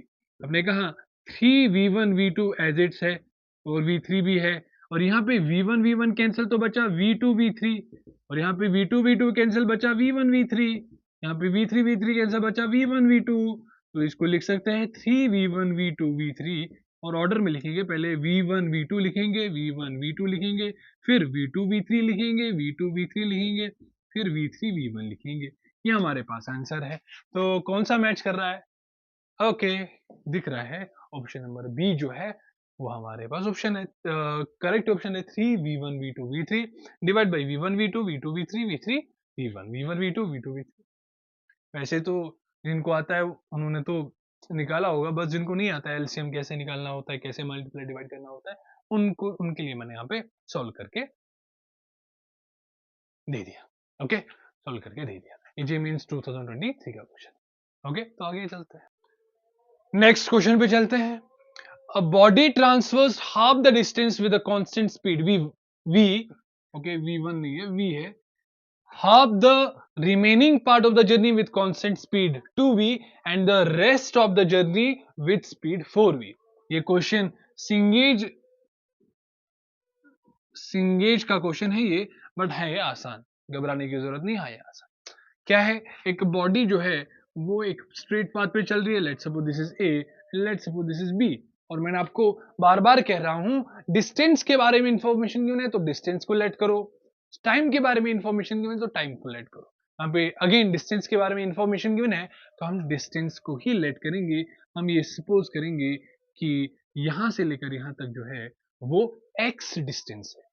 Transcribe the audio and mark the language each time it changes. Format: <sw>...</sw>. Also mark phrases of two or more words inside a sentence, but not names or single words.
<hi>हमने कहा 3v1 v2</hi> <en>as it's</en> <hi>है और v3 भी है, और यहाँ पे v1 v1 कैंसिल तो बचा v2 v3, और यहाँ पे v2 v2 कैंसिल बचा v1 v3, यहाँ पे v3 v3 कैंसिल बचा v1 v2, तो इसको लिख सकते हैं 3v1 v2 v3, और ऑर्डर में लिखेंगे, पहले v1 v2 लिखेंगे, v1 v2 लिखेंगे, फिर v2 v3 लिखेंगे, v2 v3 लिखेंगे, फिर v3 v1 लिखेंगे। ये हमारे पास आंसर है। तो कौन सा मैच कर रहा है, ओके दिख रहा है</hi> <en>option number B</en> <hi>जो है वो हमारे पास ऑप्शन है,</hi> <en>correct option</en> <hi>है 3v1 v2 v3</hi> <en>divide by</en> <hi>v1 v2 v2 v3 v3 v1 v1 v2 v2 v3। वैसे तो जिनको आता है उन्होंने तो निकाला होगा, बस जिनको नहीं आता है एलसीएम कैसे निकालना होता है, कैसे</hi> <en>multiply divide</en> <hi>करना होता है, उनके लिए मैंने यहाँ पे सॉल्व करके दे दिया। ओके, सॉल्व करके दे दिया, ये मींस 2023 का क्वेश्चन। ओके, तो आगे चलते हैं,</hi> <en>next question</en> <hi>पे चलते हैं।</hi> <en>A body transfers half the distance with a constant speed v okay</en> <hi>v1 नहीं है v है,</hi> <en>half the remaining part of the journey with constant speed 2v and the rest of the journey with speed 4v।</en> <hi>ये क्वेश्चन सिंगेज का क्वेश्चन है ये, बट है ये आसान, घबराने की जरूरत नहीं है, ये आसान। क्या है, एक बॉडी जो है वो एक</hi> <en>straight path</en> <hi>पे चल रही है,</hi> <en>let's suppose this is A, let's suppose this is B,</en> <hi>और मैंने आपको बार बार कह रहा हूं डिस्टेंस के बारे में</hi> <en>information given</en> <hi>है तो डिस्टेंस को लेट करो, टाइम के बारे में</hi> <en>information given</en> <hi>है तो टाइम को लेट करो। यहाँ पे अगेन डिस्टेंस के बारे में</hi> <en>information given</en> <hi>है तो हम डिस्टेंस को ही लेट करेंगे। हम ये सपोज करेंगे कि यहां से लेकर यहां तक जो है वो x डिस्टेंस है।</hi>